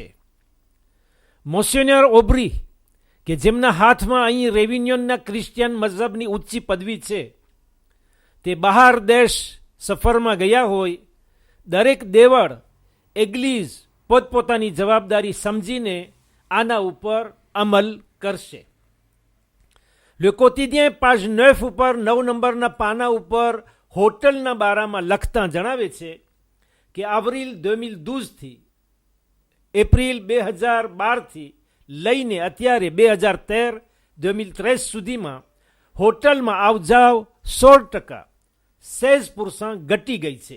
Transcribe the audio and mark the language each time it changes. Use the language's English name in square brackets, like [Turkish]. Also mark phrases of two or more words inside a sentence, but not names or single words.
[Gujarati] મોન્સિન્યોર ઓબ્રી, કે જેમના હાથમાં અહીં રેવિન્યોનના ક્રિશ્ચિયન મઝહબની ઊંચી પદવી છે, તે બહાર દેશ સફરમાં ગયા હોય, દરેક દેવળ એગ્લીઝ પોતપોતાની જવાબદારી સમજીને આના ઉપર અમલ કરશે. Le quotidien page 9 ઉપર 9 નંબરના પાના ઉપર હોટલના બારામાં લખતા જણાવે છે કે એપ્રિલ 2012 થી એપ્રિલ 2012 થી લઈને અત્યારે 2013 સુધીમાં હોટલમાં આવજાવ 16%, 16% ઘટી ગઈ છે.